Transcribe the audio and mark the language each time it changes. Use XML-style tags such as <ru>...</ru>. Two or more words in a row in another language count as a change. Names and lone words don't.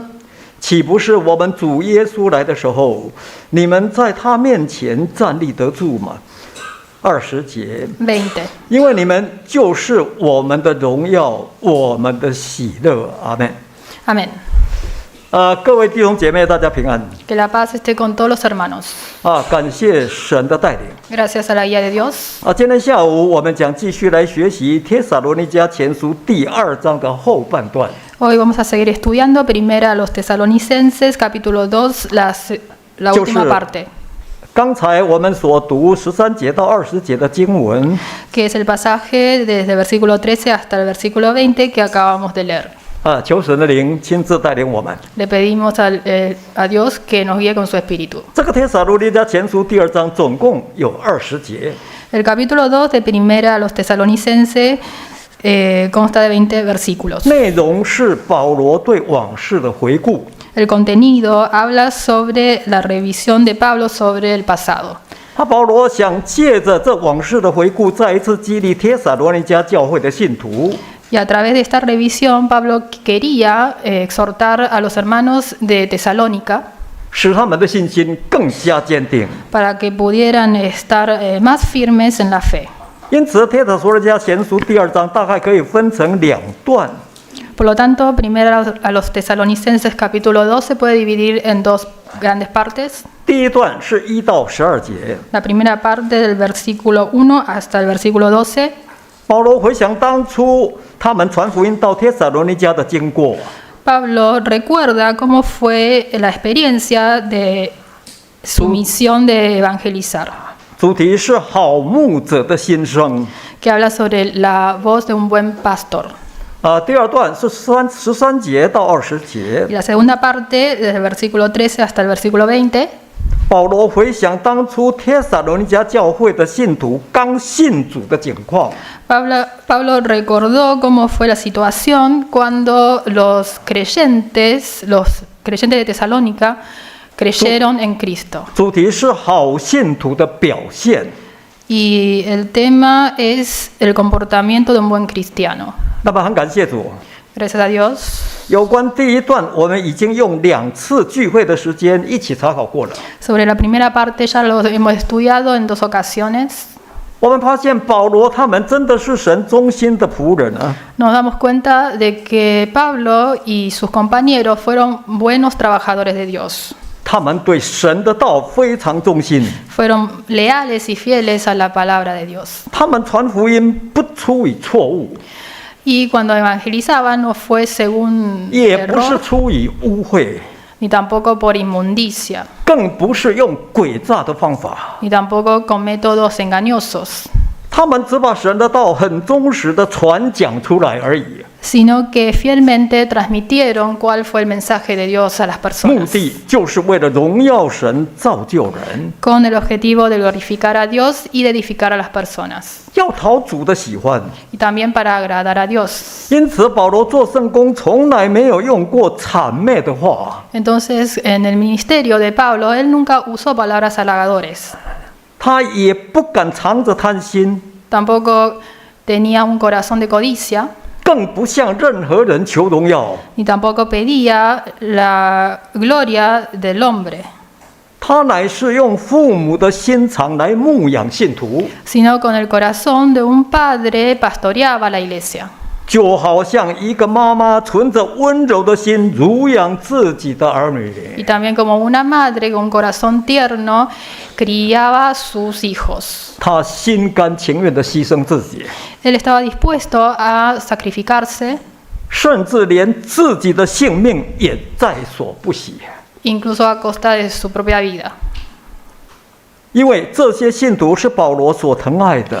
<zh>岂不是我们主耶稣来的时候，你们在他面前站立得住吗？20节， 20. 因为你们就是我们的荣耀，我们的喜乐。阿们。</zh> <es>Amén.</es> <zh>各位弟兄姐妹，大家平安。</zh> <es>Que la paz esté con todos los hermanos.</es> <zh>感谢神的带领。</zh> <es>Gracias a la guía de Dios.</es> <zh>今天下午我们将继续来学习帖撒罗尼迦前书第2章的后半段。</zh> <es>Hoy vamos a seguir estudiando primera a los Tesalonicenses, capítulo 2, la última parte.</es> <zh>刚才我们所读13节到20节的经文，</zh> <es>Que es el pasaje desde el versículo 13 hasta el versículo 20 que acabamos de leer.</es> <zh>求神的灵亲自带领我们。</zh> <es>Le pedimos a Dios que nos guíe con su espíritu.</es> <zh>这个帖撒罗尼迦前书第2章总共有20节，</zh> <es>El capítulo 2 de primera a los Tesalonicenses consta de 20 versículos.</es> <zh>内容是保罗对往事的回顾。</zh> <es>El contenido habla sobre la revisión de Pablo sobre el pasado.</es> <zh>保罗想借着这往事的回顾，再一次激励帖撒罗尼迦教会的信徒。</zh> <es>Y a través de esta revisión, Pablo quería exhortar a los hermanos de Tesalónica</es> <zh>使他们的信心更加坚定。</zh> <es>para que pudieran estar más firmes en la fe.</es> <zh>因此，帖撒罗尼迦前书第2章大概可以分成2段。</zh> <es>Por lo tanto, primero a los Tesalonicenses capítulo 2 se puede dividir en dos grandes partes.</es> <zh>第一段是1到12节，</zh> <es>La primera parte del versículo 1 hasta el versículo 12.</es> <zh>保罗回想当初他们传福音到帖撒罗尼迦的经过。</zh> <es>Pablo recuerda cómo fue la experiencia de su misión de evangelizar,</es> <zh>主题是好牧者的心声。</zh> <es>que habla sobre la voz de un buen pastor.</es> <zh>第二段是13节到20节，</zh> <es>Y la segunda parte, desde el versículo 13 hasta el versículo 20,</es> <zh>保罗回想当初帖撒罗尼迦教会的信徒刚信主的景况。</zh> <es>Pablo recordó cómo fue la situación cuando los creyentes de Tesalónica creyeron en Cristo.</es> <zh>主题是好信徒的表现。</zh> <es>Y el tema es el comportamiento de un buen cristiano.</es> <zh>那么很感谢主，</zh> <es>Gracias a Dios.</es> <zh>有关第一段，我们已经用2次聚会的时间一起查考过了。</zh> <es>Sobre la primera parte ya lo hemos estudiado en 2 ocasiones.</es> <zh>我们发现保罗他们真的是神忠心的仆人啊！</zh> <es>Nos damos cuenta de que Pablo y sus compañeros fueron buenos trabajadores de Dios.</es> <zh>他们对神的道非常忠心，</zh> <es>Fueron leales y fieles a la palabra de Dios.</es> <zh>他们传福音不出于错误，</zh> <es>Y cuando evangelizaban no fue según</es> <zh>也不是</zh> <es>error,</es> <zh>出于污秽，</zh> <es>ni tampoco por inmundicia,</es> <zh>更不是用诡诈的方法。</zh> <es>ni tampoco con métodos engañosos.</es> <zh>他们只把神的道很忠实的传讲出来而已，</zh> <es>sino que fielmente transmitieron cuál fue el mensaje de Dios a las</es> <zh>目</zh> <es>personas,</es> <zh>的就是为了荣耀神、造就人，</zh> <es>con el objetivo de glorificar a Dios y de edificar a las personas,</es> <zh>要讨主的喜欢。</zh> <es>y también para agradar a Dios.</es> <zh>因此，保罗做圣工从来没有用过谄媚的话，</zh> <es>Entonces, en el ministerio de Pablo, él nunca usó palabras halagadores,</es> <zh>他也不敢藏着贪心，</zh> <es>tampoco tenía un corazón de codicia,</es> <zh>更不向任何人求荣耀。</zh> <es>ni tampoco pedía la gloria del hombre,</es> <zh>他乃是用父母的心肠来牧养信徒，</zh> <es>sino con el corazón de un padre pastoreaba la iglesia.</es> <zh>就好像一个妈妈存着温柔的心乳养自己的儿</zh> <es>Y</es> <zh>女。</zh> <es>también como una madre con un corazón tierno criaba a sus hijos.</es> <zh>他心甘情愿地牺牲自己，</zh> <es>Él estaba dispuesto a sacrificarse,</es> <zh>甚至连自己的性命也在所不惜。</zh> <es>incluso a costa de su propia vida,</es> <zh>因为这些信徒是保罗所疼爱的，</zh>